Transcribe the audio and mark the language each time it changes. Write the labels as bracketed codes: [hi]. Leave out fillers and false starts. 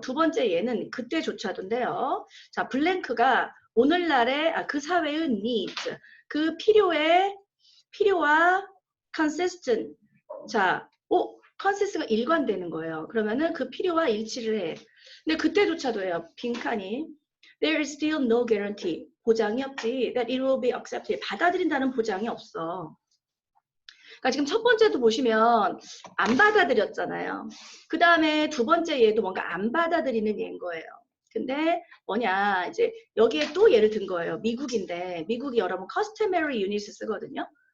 [ko] 두 번째 예는 그때조차도인데요. 자, 블랭크가 오늘날의 그 사회의 needs, 그 필요와 [en] consistent. [ko] 자, consist가 일관되는 거예요. 그러면은 그 필요와 일치를 해. 근데 그때조차도 해요. 빈칸이 [en] there is still no guarantee. [ko] 보장이 없지. [en] that it will be accepted. [ko] 받아들인다는 보장이 없어. 그러니까 지금 첫 번째도 보시면 안 받아들였잖아요. 그 다음에 두 번째 얘도 뭔가 안 받아들이는 얘인 거예요. 근데 뭐냐 이제 여기에 또 예를 든 거예요. 미국인데 미국이 여러분 customary unit을 쓰거든요.